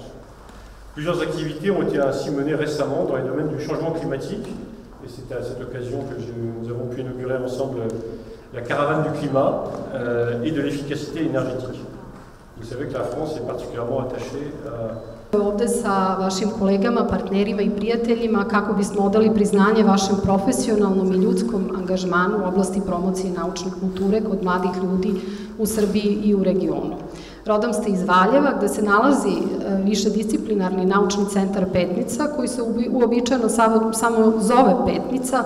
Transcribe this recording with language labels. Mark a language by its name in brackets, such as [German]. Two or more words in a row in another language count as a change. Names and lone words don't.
[French] Plusieurs activités ont été ainsi menées récemment dans les domaines du changement climatique, et c'est à cette occasion que nous avons pu inaugurer ensemble la caravane du climat et de l'efficacité énergétique. Vous savez que la France est particulièrement attachée à... [Serbian] Ovde sa vašim kolegama, partnerima i prijateljima kako bismo odali priznanje vašem profesionalnom i ljudskom angažmanu u oblasti promocije naučne kulture kod mladih ljudi u Srbiji i u regionu. Rodom ste iz Valjeva, gde se nalazi višedisciplinarni naučni centar Petnica, koji se uobičajeno samo zove Petnica.